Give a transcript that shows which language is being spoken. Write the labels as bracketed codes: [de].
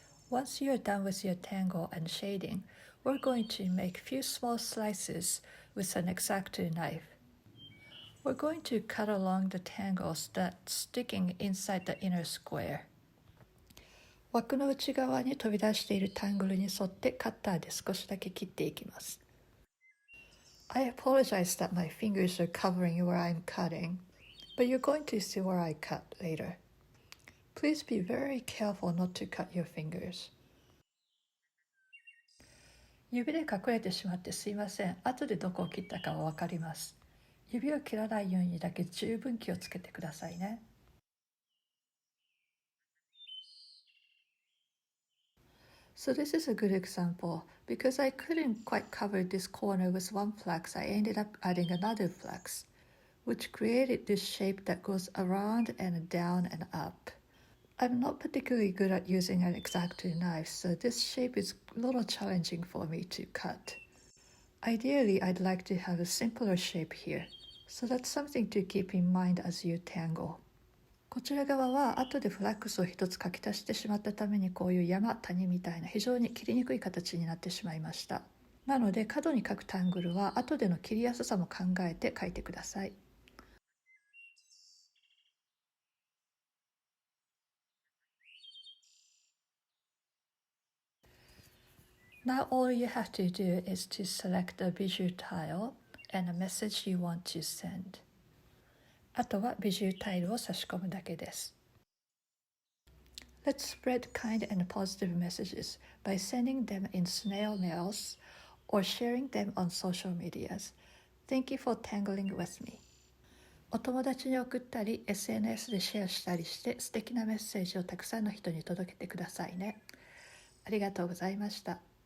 [en] Once you're done with your tangle and shading, we're going to make few small slices with an X-Acto knife. We're going to cut along the tangles that's sticking inside the inner square. [ja] 枠の内側に飛び出しているタングルに沿ってカッターで少しだけ切っていきます。 [en] I apologize that my fingers are covering where I'm cutting, but you're going to see where I cut later. Please be very careful not to cut your fingers. [ja] 指で隠れてしまってすいません。後でどこを切ったかはわかります。指を切らないようにだけ十分気をつけてくださいね。 [en] So this is a good example. Because I couldn't quite cover this corner with one flex, I ended up adding another flex, which created this shape that goes around and down and up. I'm not particularly good at using an X-Acto knife, so this shape is a little challenging for me to cut. Ideally, I'd like to have a simpler shape here, so that's something to keep in mind as you tangle. [ja] こちら側は後でフラックスを一つ書き足してしまったためにこういう山谷みたいな非常に切りにくい形になってしまいました。なので角に書くタングルは後での切りやすさも考えて書いてください。 [en] Now all you have to do is to select the bijou tile and a message you want to send. [ja] あとはビジュタイルを差し込むだけです。 [en] Let's spread kind and positive messages by sending them in snail mails or sharing them on social medias. Thank you for tangling with me. [ja] お友達に送ったり SNS でシェアしたりして素敵なメッセージをたくさんの人に届けてくださいね。ありがとうございました。